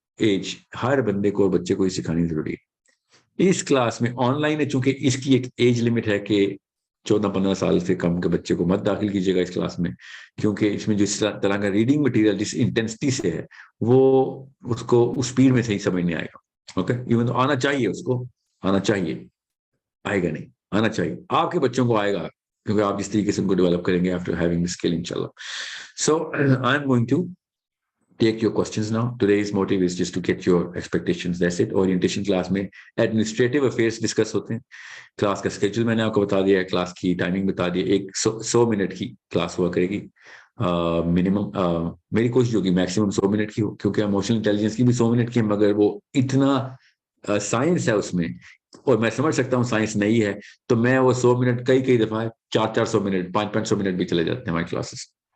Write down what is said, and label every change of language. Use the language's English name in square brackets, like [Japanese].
[Urdu] Age ہر بندے کو اور بچے کو ہی سکھانی ضروری ہے. اس کلاس میں آن لائن ہے چونکہ اس کی ایک ایج لمٹ ہے کہ 14-15 سال سے کم کے بچے کو مت داخل کیجیے گا اس کلاس میں, کیونکہ اس میں جس طرح کا ریڈنگ مٹیریل جس انٹینسٹی سے ہے وہ اس کو اس اسپیڈ میں صحیح سمجھ نہیں آئے گا. اوکے, ایون تو آنا چاہیے, اس کو آنا چاہیے, آئے گا نہیں, آنا چاہیے. آپ کے بچوں کو آئے گا کیونکہ آپ جس طریقے سے ان کو ڈیولپ کریں گے [English] after having skill [Urdu] انشاءاللہ. [English] So I am going to take your questions now. Today's motive is just to get your expectations. That's it. [Urdu] Orientation class میں administrative affairs discuss ہوتے ہیں. کلاس کا اسکیڈول میں نے آپ کو بتا دیا ہے, کلاس کی ٹائمنگ بتا دی, ایک 100 منٹ کی کلاس ہوا کرے گی منیمم. میری کوشش ہوگی میکسیمم 100 منٹ کی ہو, کیونکہ ایموشنل انٹیلیجنس کی بھی 100 منٹ کی ہے, مگر وہ اتنا سائنس ہے اس میں, اور میں سمجھ سکتا ہوں سائنس نہیں ہے, تو میں وہ 100 منٹ کئی دفعہ 400 منٹ 500 منٹ بھی چلے جاتے ہیں ہماری کلاسز.